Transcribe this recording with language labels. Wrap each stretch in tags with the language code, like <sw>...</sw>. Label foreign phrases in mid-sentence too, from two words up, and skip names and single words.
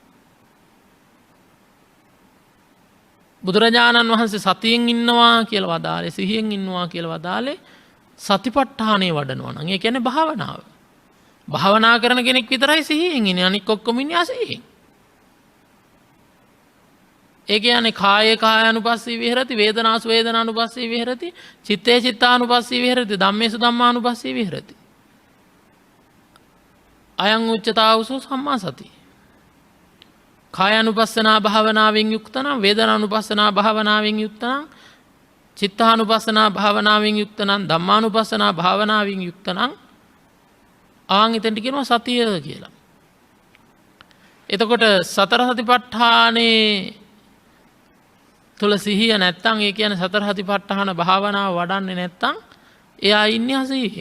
<si>බුදුරජාණන් වහන්සේ සතියෙන් ඉන්නවා කියලා වදාළේ, සිහියෙන් ඉන්නවා කියලා වදාළේ සතිපට්ඨානේ වඩනවා නම් ඒ කියන්නේ භාවනාව. භාවනා කරන කෙනෙක් විතරයි සිහියෙන් ඉන්නේ. අනික ඔක්කොම ඉන්නේ අසිහියෙන්. ඒ කියන්නේ</si> <pi>කායේ කායානුපස්සී විහෙරති, වේදනාසු වේදනානුපස්සී විහෙරති, චිත්තේ චිත්තානුපස්සී විහෙරති, ධම්මේසු ධම්මානුපස්සී විහෙරති. අයං උච්චතාවසෝ සම්මා සති.</pi> <si>කායානුපස්සනා භාවනාවෙන් යුක්ත නම්, වේදනානුපස්සනා භාවනාවෙන් යුක්ත නම්, චිත්තානුපස්සනා භාවනාවෙන් යුක්ත නම්, ධම්මානුපස්සනා භාවනාවෙන් යුක්ත නම් ආන් එතෙන්ට කියනවා සතිය කියලා. එතකොට සතර සතිපට්ඨානේ තුල සිහිය නැත්තම්, ඒ කියන්නේ සතර සතිපට්ඨාන භාවනාව වඩන්නේ නැත්තම් එයා ඉන්නේ අසීහෙන්.</si>